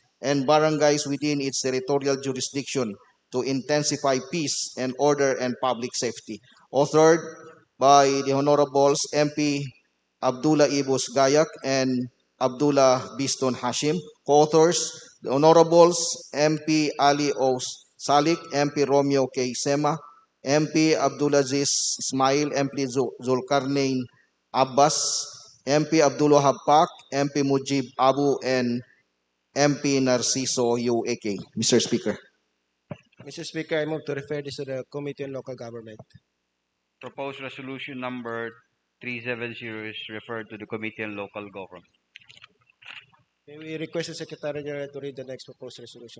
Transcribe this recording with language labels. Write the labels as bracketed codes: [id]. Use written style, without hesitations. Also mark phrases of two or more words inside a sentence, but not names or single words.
[en] and barangays within its territorial jurisdiction to intensify peace and order and public safety. Authored by the Honorables MP Abdullah Ibus Gayak and Abdullah Biston Hashim. Co-authors, the Honorables MP Ali O. Salik, MP Romeo K. Sema, MP Abdulaziz Ismail, MP Zulkarnain Abbas, MP Abdullah Habpak, MP Mujib Abu, and MP Narciso UAK. Mr. Speaker. Mr. Speaker, I move to refer this to the Committee on Local Government. Proposed resolution number 370 is referred to the Committee on Local Government. May we request the Secretary General to read the next proposed resolution,